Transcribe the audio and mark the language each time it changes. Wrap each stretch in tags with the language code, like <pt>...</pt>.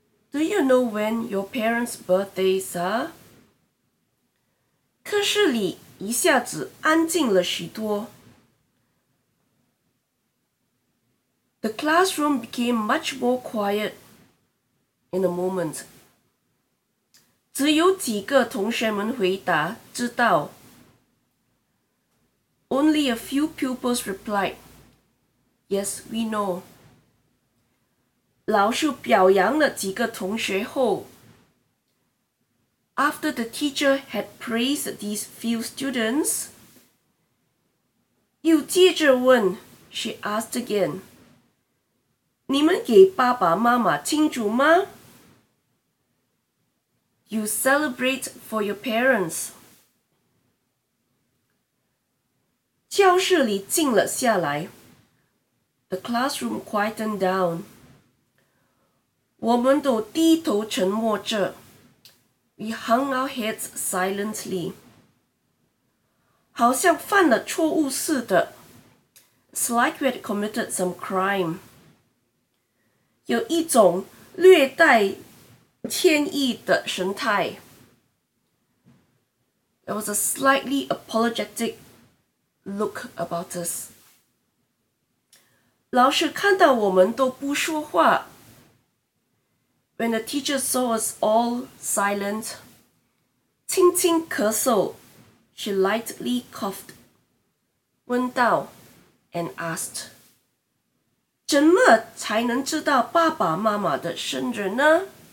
<en>Do you know when your parents' birthdays are?</en> <zh>课室里一下子安静了许多。</zh> <en>The classroom became much more quiet in a moment.</en> <zh>只有几个同学们回答知道。</zh> <en>Only a few pupils replied, Yes, we know.</en> <zh>老师表扬了几个同学后</zh> <en>After the teacher had praised these few students,</en> <zh>又接着问,</zh> <en>she asked again,</en> <zh>你们给爸爸妈妈庆祝吗?</zh> <en>You celebrate for your parents.</en> <zh>教室里静了下来,</zh> <en>the classroom quietened down.</en> <zh>我们都低头沉默着。</zh> <en>We hung our heads silently.</en> <zh>好像犯了错误似的。</zh> <en>It's like we had committed some crime.</en> <zh>有一种略带歉意的神态。</zh> <en>There was a slightly apologetic look about us.</en> <zh>老师看到我们都不说话。</zh> <en>When the teacher saw us all silent,</en> <zh>轻轻咳嗽,</zh> <en>she lightly coughed,</en> <zh>问道,</zh> <en>and asked,</en> <zh>怎么才能知道爸爸妈妈的生日呢?</zh>